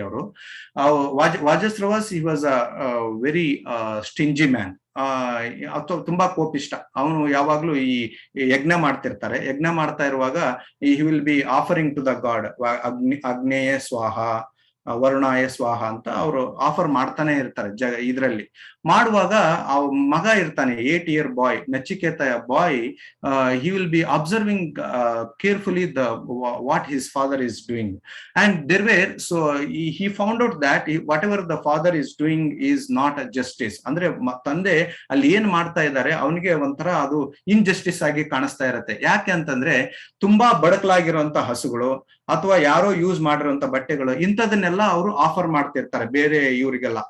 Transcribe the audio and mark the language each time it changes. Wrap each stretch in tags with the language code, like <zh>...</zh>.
<en>ಅವರು Vajashravas he was a very stingy man.</en> <kn>ತುಂಬಾ ಕೋಪಿಷ್ಟ. ಅವನು ಯಾವಾಗ್ಲೂ ಈ ಯಜ್ಞ ಮಾಡ್ತಾ ಇರುವಾಗ</kn> <en>he will be offering to the god,</en> <sa>ಅಗ್ನೇಯ ಸ್ವಾಹ, ವರುಣಾಯ ಸ್ವಾಹ</sa> <kn>ಅಂತ ಅವರು ಆಫರ್ ಮಾಡ್ತಾನೆ ಇರ್ತಾರೆ ಇದರಲ್ಲಿ. ಮಾಡುವಾಗ ಆ ಮಗ ಇರ್ತಾನೆ</kn> <en>8-year boy, Nachiketa boy, he will be observing carefully what his father is doing, and there were he found out that whatever the father is doing is not a justice.</en> <kn>ಅಂದ್ರೆ ತಂದೆ ಅಲ್ಲಿ ಏನ್ ಮಾಡ್ತಾ ಇದ್ದಾರೆ ಅವನಿಗೆ ಒಂಥರ ಅದು ಇನ್ಜಸ್ಟಿಸ್ ಆಗಿ ಕಾಣಿಸ್ತಾ ಇರತ್ತೆ. ಯಾಕೆ ಅಂತಂದ್ರೆ ತುಂಬಾ ಬಡಕಲಾಗಿರುವಂತ ಹಸುಗಳು ಅಥವಾ ಯಾರೋ ಯೂಸ್ ಮಾಡಿರುವಂತ ಬಟ್ಟೆಗಳು ಇಂಥದನ್ನೆಲ್ಲ ಅವರು ಆಫರ್ ಮಾಡ್ತಿರ್ತಾರೆ ಬೇರೆ ಇವರಿಗೆಲ್ಲ.</kn>